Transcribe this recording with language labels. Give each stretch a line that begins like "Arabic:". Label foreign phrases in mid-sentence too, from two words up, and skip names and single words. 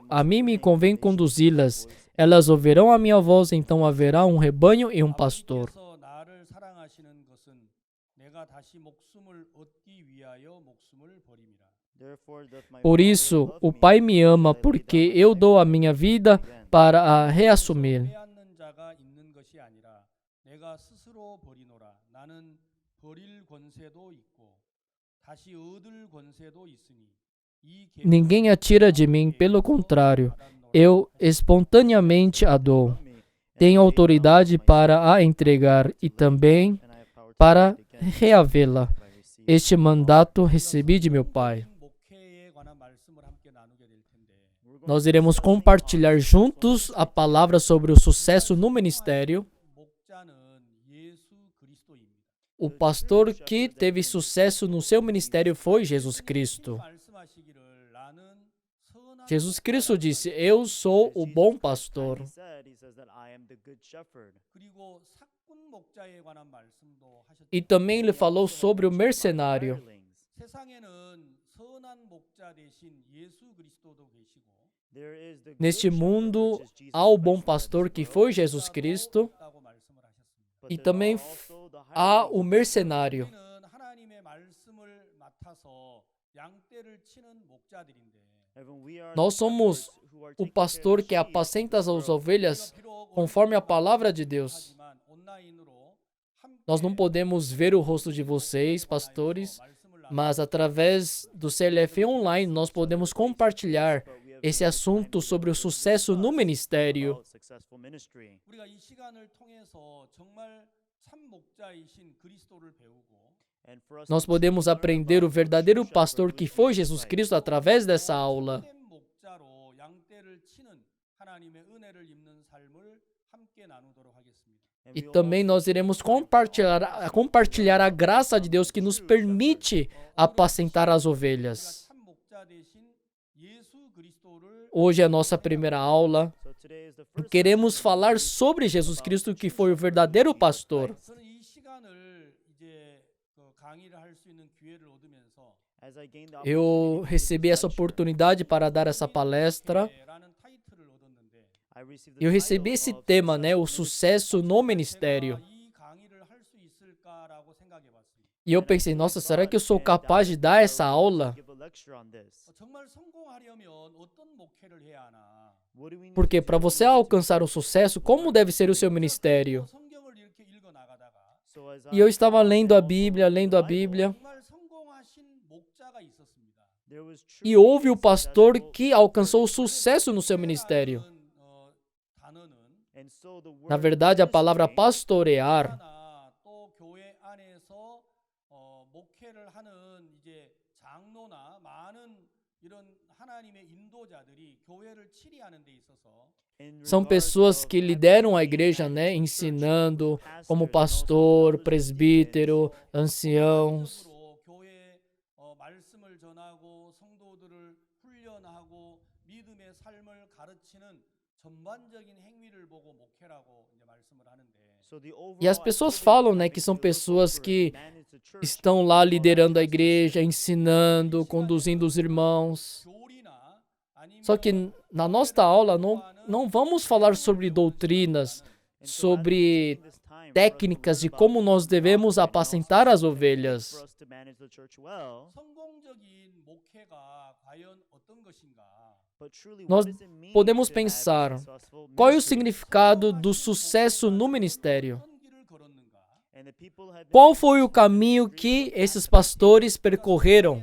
Portuguese: A mim me convém conduzi-las. Elas ouvirão a minha voz, então haverá um rebanho e um pastor. Por isso, o Pai me ama, porque eu dou a minha vida para a reassumir.
Korean: 내가 스스로 버리노라. 나는 버릴 권세도 있고 다시 얻을 권세도 있으니 이
Portuguese: Ninguém a tira de mim, pelo contrário, eu espontaneamente a dou. Tenho autoridade para a entregar e também para reavê-la. Este mandato recebi de meu Pai.
Korean: 목회에 관한 말씀을 함께 나누게 될 텐데
Portuguese: Nós iremos compartilhar juntos a palavra sobre o sucesso no ministério.
Korean: 목자는 예수 그리스도입니다.
Portuguese: O pastor que teve sucesso no seu ministério foi Jesus Cristo.
Korean: 말씀하시기를 나는 선한
Portuguese: Jesus Cristo disse: Eu sou o bom pastor.
Korean: 그리고 사꾼 목자에 관한 말씀도 하셨죠.
Portuguese: E também ele falou sobre o mercenário.
Korean: 세상에는 선한 목자 대신 예수 그리스도도 계시고
Portuguese: Neste mundo, há o bom pastor que foi Jesus Cristo
Korean: 있다고 말씀을 하셨습니다.
Portuguese: e também há o mercenário.
Korean: 우리는 하나님의 말씀을 맡아서 양떼를 치는 목자들인데
Portuguese: Nós somos o pastor que apacenta as ovelhas conforme a palavra de Deus.
Korean: 하지만 온라인으로 함께
Portuguese: Nós não podemos ver o rosto de vocês, pastores, mas através do CLF online nós podemos compartilhar esse assunto sobre o sucesso no ministério.
Korean: 우리가 이 시간을 통해서 정말 참 목자이신 그리스도를 배우고
Portuguese: Nós podemos aprender o verdadeiro pastor que foi Jesus Cristo através dessa aula.
Korean: 참된 목자로 양떼를 치는 하나님의 은혜를 입는 삶을 함께 나누도록 하겠습니다.
Portuguese: E também nós iremos compartilhar a graça de Deus que nos permite apacentar as ovelhas.
Korean: 참 목자 대신 예수 그리스도를
Portuguese: Hoje é a nossa primeira aula. Queremos falar sobre Jesus Cristo, que foi o verdadeiro pastor.
Korean: 저는 이 시간을 이제 강의를 할 수 있는 기회를 얻으면서
Portuguese: Eu recebi essa oportunidade para dar essa palestra.
Korean: 라는 타이틀을 얻었는데
Portuguese: Eu recebi esse tema, né? O sucesso no ministério.
Korean: 이 강의를 할 수 있을까라고 생각해 봤습니다.
Portuguese: E eu pensei, nossa, será que eu sou capaz de dar essa aula?
Korean: 정말 성공하려면 어떤 목회를 해야 하나?
Portuguese: Porque para você alcançar o sucesso, como deve ser o seu ministério?
Korean: 성경을 이렇게 읽어 나가다가
Portuguese: E eu estava lendo a Bíblia.
Korean: 정말 성공하신 목자가 있었습니다.
Portuguese: E houve o pastor que alcançou sucesso no seu ministério.
Korean: 단어는
Portuguese: Na verdade, a palavra pastorear
Korean: 하나 또 교회 안에서 목회를 하는 이제 장로나 많은 이런 하나님의 인도자들이 교회를 치리하는 데 있어서
Portuguese: são pessoas que lideram a igreja, né? Ensinando como pastor, presbítero, anciãos.
Korean: 으로 교회에 말씀을 전하고 성도들을 훈련하고 믿음의 삶을 가르치는 전반적인 행위를 보고 목회라고 이제 말씀을 하는데
Portuguese: E as pessoas falam, né, que são pessoas que estão lá liderando a igreja, ensinando, conduzindo os irmãos.
Korean: 교리나 아니면
Portuguese: Só que na nossa aula não vamos falar sobre doutrinas, sobre técnicas de como nós devemos apacentar as ovelhas.
Korean: 성공적인 목회가 과연 어떤 것인가?
Portuguese: Nós podemos pensar, qual é o significado do sucesso no ministério?
Korean: 어떤 길을 걸었는가?
Portuguese: Qual foi o caminho que esses pastores percorreram?